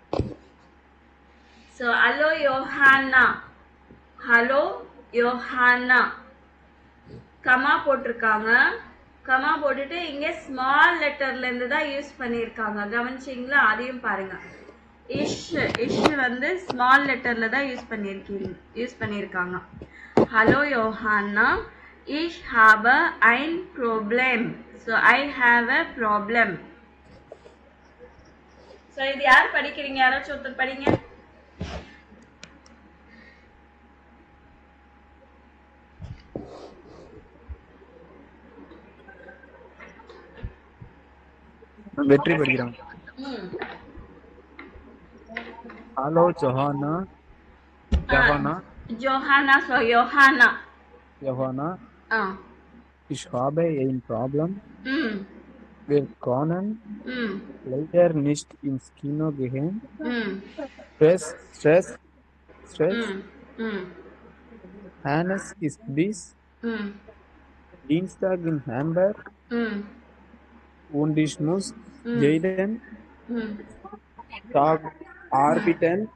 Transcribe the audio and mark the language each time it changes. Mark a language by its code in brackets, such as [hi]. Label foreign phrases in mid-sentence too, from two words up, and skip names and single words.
[ta] ஸோ ஹலோ யோஹானா, ஹலோ யோஹானா, கமா போட்டிருக்காங்க. கமா போட்டுட்டு இங்கே [en] small letter [ta] தான் யூஸ் பண்ணியிருக்காங்க, கவனிச்சிங்களா? அதையும் பாருங்கள். இஷ் வந்து [en] small letter [ta] தான் யூஸ் பண்ணியிருக்காங்க. [de] ஹலோ யோஹானா, ich habe ein Problem. [en] So I have a problem. [ta] ஸோ இது யார் படிக்கிறீங்க? யாராச்சும் ஒருத்தர் படிங்க. வெற்றி படிக்கிறாங்க. [de] ஹலோ ஜோஹானா, ஜோஹானா, ஜோஹானா. ஸோ யோஹானா, Johanna, ich habe ein Problem. Wir können leider nicht ins Kino gehen. Stress. Hannes ist bis Dienstag in Hamburg und ich muss jeden Tag arbeiten.